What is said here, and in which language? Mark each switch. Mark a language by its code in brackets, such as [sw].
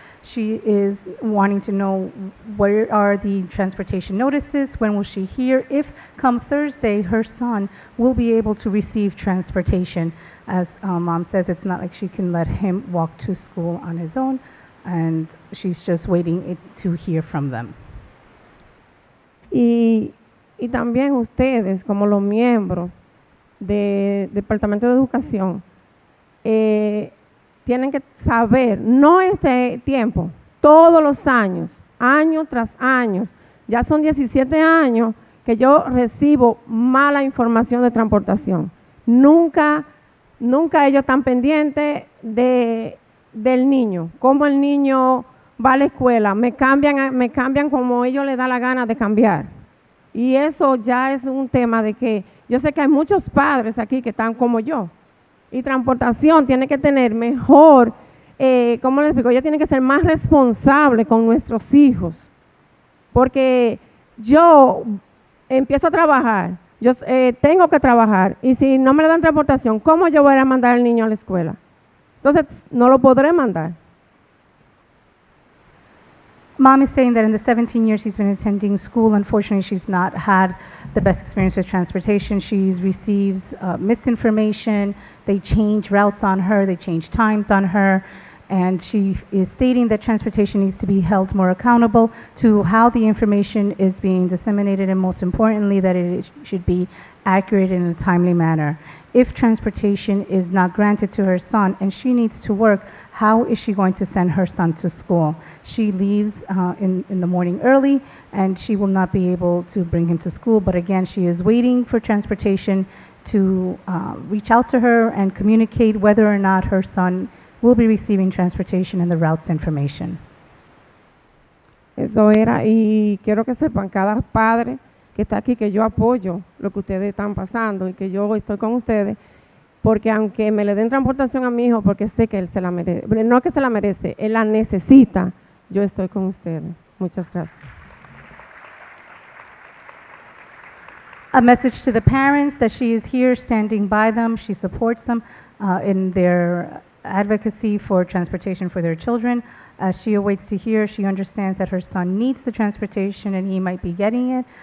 [en] She is wanting to know where are the transportation notices, when will she hear, if come Thursday her son will be able to receive transportation. As Mom says, it's not like she can let him walk to school on his own, and she's just waiting to hear from them. [es] Y también ustedes, como los miembros del Departamento de Educación, tienen que saber, no este tiempo, todos los años, año tras año, ya son 17 años que yo recibo mala información de transportación. Nunca ellos están pendientes del niño, cómo el niño va a la escuela, me cambian como ellos les da la gana de cambiar. Y eso ya es un tema de que yo sé que hay muchos padres aquí que están como yo. Y transportación tiene que tener mejor, ¿cómo les explico? Ella tiene que ser más responsable con nuestros hijos. Porque yo empiezo a trabajar, yo tengo que trabajar, y si no me le dan transportación, ¿cómo yo voy a mandar al niño a la escuela? Entonces, no lo podré mandar. [en] Mom is saying that in the 17 years she's been attending school, unfortunately she's not had the best experience with transportation. She receives misinformation, they change routes on her, they change times on her, and she is stating that transportation needs to be held more accountable to how the information is being disseminated, and most importantly that it should be accurate in a timely manner. If transportation is not granted to her son and she needs to work, how is she going to send her son to school? She leaves in the morning early, and she will not be able to bring him to school. But again, she is waiting for transportation to reach out to her and communicate whether or not her son will be receiving transportation and the routes information. [es] Eso era, y quiero que sepan, cada padre que está aquí, que yo apoyo lo que ustedes están pasando y que yo estoy con ustedes, porque aunque me le den transportación a mi hijo, porque sé que él se la merece, no que se la merece, él la necesita, yo estoy con ustedes. Muchas gracias. [en] A message to the parents that she is here standing by them. She supports them in their advocacy for transportation for their children. As she awaits to hear, she understands that her son needs the transportation and he might be getting it.